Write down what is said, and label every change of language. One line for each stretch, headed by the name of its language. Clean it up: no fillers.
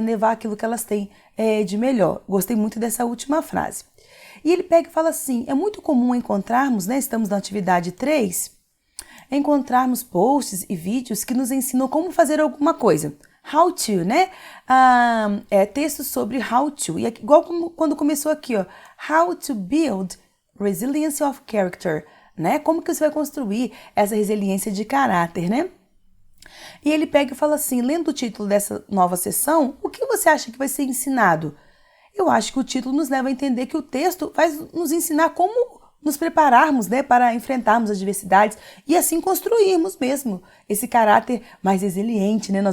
Portuguese: Levar aquilo que elas têm de melhor. Gostei muito dessa última frase. E ele pega e fala assim, é muito comum encontrarmos, né? Estamos na atividade 3, encontrarmos posts e vídeos que nos ensinam como fazer alguma coisa. How to, né? Textos sobre how to. E igual como quando começou aqui, ó.
English: How to build resilience of character, né?
Portuguese: Como que você vai construir essa resiliência de caráter, né? E ele pega e fala assim, lendo o título dessa nova sessão, o que você acha que vai ser ensinado? Eu acho que o título nos leva a entender que o texto vai nos ensinar como nos prepararmos, né, para enfrentarmos as diversidades e assim construirmos mesmo esse caráter mais resiliente, né?